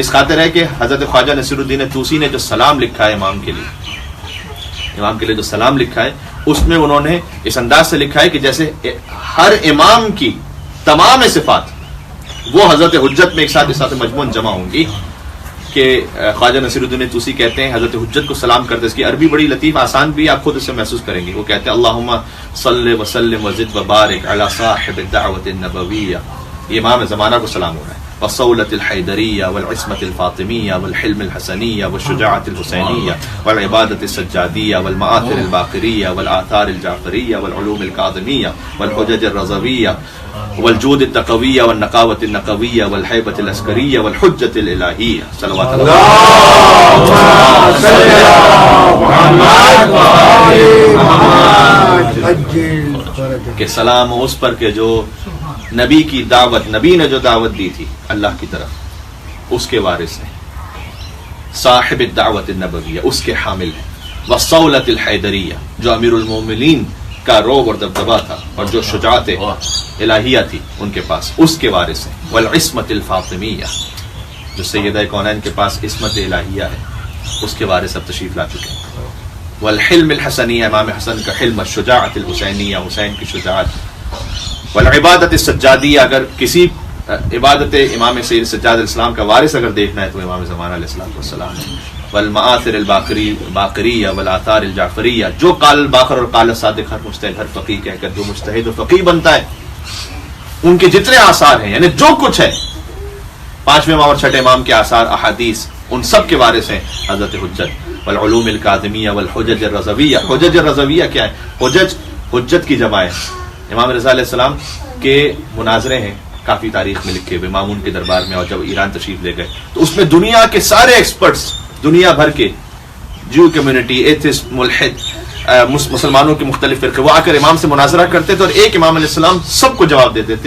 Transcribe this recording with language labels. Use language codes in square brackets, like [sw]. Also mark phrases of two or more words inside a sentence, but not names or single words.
[ur] اس خاطر ہے کہ حضرت خواجہ نصیر الدین طوسی نے جو سلام لکھا ہے امام کے لیے جو سلام لکھا ہے اس میں انہوں نے اس انداز سے لکھا ہے کہ جیسے ہر امام کی تمام صفات وہ حضرت حجت میں ایک ساتھ مجموعاً جمع ہوں گی، کہ خواجہ نصیر الدین طوسی کہتے ہیں حضرت حجت کو سلام کرتے، اس کی عربی بڑی لطیف آسان بھی، آپ خود اسے محسوس کریں گے۔ وہ کہتے ہیں [ar] اللہم صلی وسلم وزد وبارک علی صاحب الدعوت النبویہ، [ur] یہ امام زمانہ کو سلام ہو رہا ہے، [ar] والصولة الحیدریہ والعصمة الفاطمیہ والحلم الحسنیہ والشجاعة الحسینیہ والعبادة السجادیہ والمآثر الباقریہ والآثار الجعفریہ والعلوم القاظمیہ والحجج الرضویہ والجود التقویہ والنقاوة النقویہ والحیبة العسکریہ والحجة الالہیہ۔ صلوات اللہم صلی علی محمد وآل محمد عجل فرجہ۔ [ur] کہ سلام اس پر کہ جو نبی کی دعوت، نبی نے جو دعوت دی تھی اللہ کی طرف، اس کے وارث ہیں، [ar] صاحب الدعوت النبویہ [ur] اس کے حامل ہیں، [ar] والصولة الحیدریہ [ur] جو امیر المومنین کا روب اور دبدبہ تھا اور جو شجاعت الہیہ تھی ان کے پاس، اس کے وارث ہیں، [ar] والعصمة الفاطمیہ [ur] جو سیدہ کونین کے پاس عصمت الہیہ ہے اس کے وارث اب تشریف لا چکے ہیں، [ar] والحلم الحسنیہ [ur] امام حسن کا حلم، [ar] الشجاعت الحسینیہ [ur] حسین کی شجاعت، [ar] والعبادت السجادیہ [ur] اگر کسی عبادت امام سید سجاد علیہ السلام کا وارث اگر دیکھنا ہے تو امام زمانہ علیہ السلام ہے، [ar] والمآثر الباقریہ والآثار الجعفریہ [ur] جو [ar] قال الباقر [ur] اور [ar] قال الصادق [ur] ہر مجتہد ہر فقیہ کہہ کر جو مجتہد و فقیہ بنتا ہے ان کے جتنے آثار ہیں، یعنی جو کچھ ہے پانچویں امام اور چھٹے امام کے آثار احادیث ان سب کے وارث ہیں حضرت حجت، [ar] والعلوم القاظمیہ والحجج الرضویہ۔ حجج الرضویہ [ur] کیا ہے؟ حجت کی جمع ہے۔ امام رضا علیہ السلام کے مناظرے ہیں کافی تاریخ میں لکھے ہوئے مامون کے دربار میں، اور جب ایران تشریف لے گئے تو اس میں دنیا کے سارے ایکسپرٹس، دنیا بھر کے جو کمیونٹی، ایتھسٹ، ملحد، مسلمانوں کے مختلف فرقے وہ آ کر امام سے مناظرہ کرتے تھے اور ایک امام علیہ السلام سب کو جواب دیتے تھے۔